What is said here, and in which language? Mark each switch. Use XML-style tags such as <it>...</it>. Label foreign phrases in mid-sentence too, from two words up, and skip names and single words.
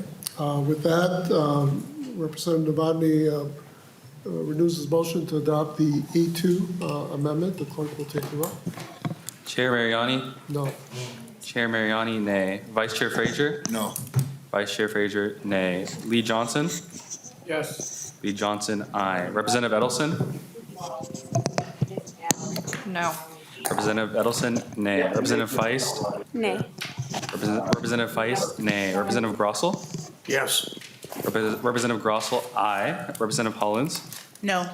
<en>With that, Representative Novotny renews his motion to adopt the A2 amendment. The clerk will take the roll. Chair Mariani? No. Chair Mariani, nay. Vice Chair Frazier? No. Vice Chair Frazier, nay. Lee Johnson? Yes. Lee Johnson, aye. Representative Edelson? No. Representative Edelson, nay. Representative Feist? Nay. Representative Feist, nay. Representative Grossel? Yes. Representative Grossel, aye. Representative Hollins? No.</en>